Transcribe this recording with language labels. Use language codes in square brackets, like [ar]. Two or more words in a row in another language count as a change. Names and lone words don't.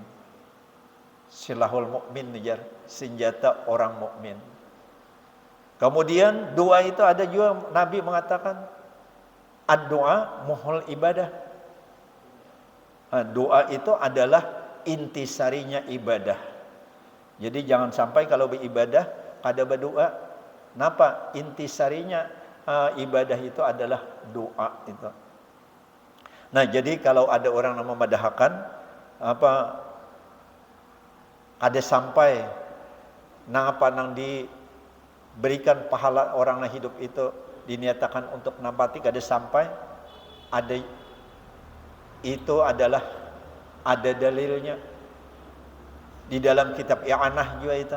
[ar] سلاح المؤمن [id] jar, senjata orang mukmin. Kemudian doa itu ada juga Nabi mengatakan [ar] الدعاء مخ العبادة. [id] Doa itu adalah intisarinya ibadah. Jadi jangan sampai kalau beribadah kada berdoa. Napa? Intisarinya ibadah itu adalah doa itu. Nah, jadi kalau ada orang yang memadahkan ada sampai nang diberikan pahala orang yang hidup itu dinyatakan untuk nambati kada sampai, ada itu adalah ada dalilnya di dalam kitab I'anah juga itu.